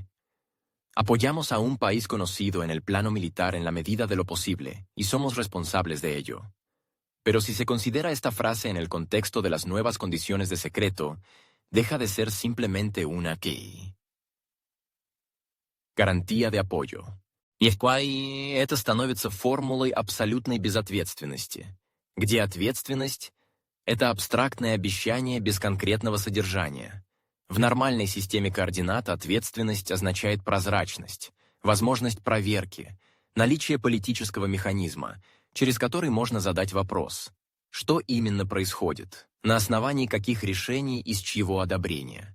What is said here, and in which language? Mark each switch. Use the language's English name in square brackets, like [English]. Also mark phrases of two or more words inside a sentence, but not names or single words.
[Spanish] Apoyamos a un país conocido en el plano militar en la medida de lo posible, y somos responsables de ello. Pero si se considera esta frase en el contexto de las nuevas condiciones de secreto, deja de ser simplemente una гарантия de apoyo. [Russian] И это становится формулой абсолютной безответственности, где ответственность – это абстрактное обещание без конкретного содержания. В нормальной системе координат ответственность означает прозрачность, возможность проверки, Наличие политического механизма, через который можно задать вопрос, что именно происходит, на основании каких решений и с чьего одобрения.